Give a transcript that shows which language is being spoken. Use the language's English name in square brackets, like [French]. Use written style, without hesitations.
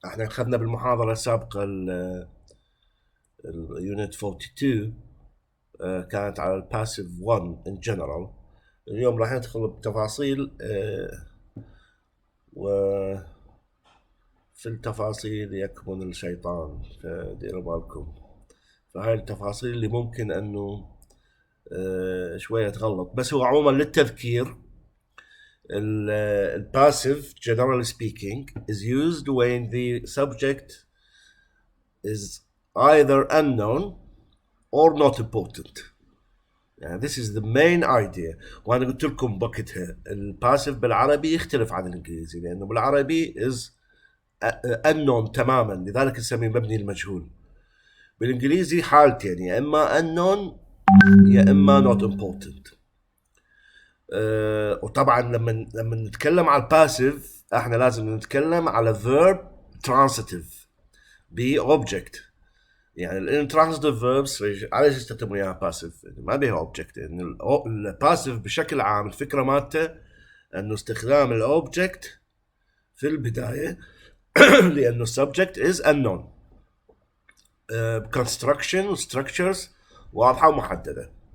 [Arabic] احنا أخذنا بالمحاضرة السابقة اليونت 42 كانت على الباسيف 1 [English] in general. [Arabic] اليوم راح ندخل بتفاصيل وفي التفاصيل يكمن الشيطان، فديروا بالكم. فهاي التفاصيل اللي ممكن انه شوية تغلط، بس هو عموما للتذكير الباسيف [English] generally speaking is used when the subject is either unknown or not important. [Arabic] يعني [English] this is the main idea. [Arabic] وانا قلت لكم بوقتها الباسيف بالعربي يختلف عن الانجليزي، لانه بالعربي [English] is unknown [Arabic] تماما، لذلك نسميه مبني المجهول. بالانجليزي حالتين، يا اما unknown يا اما [English] not important. [Arabic] وطبعا لما نتكلم على الباسيف احنا لازم نتكلم على [English] verb transitive object. [Arabic] يعني الانترانسيتيف فيربس على ايش يستخدموا اياها باسيف؟ ما بيها اوبجكت. يعني الباسيف بشكل عام الفكره مالته انه استخدام الاوبجكت في البدايه لانه السبجكت از unknown. [English] construction structures [Arabic] واضحه ومحدده.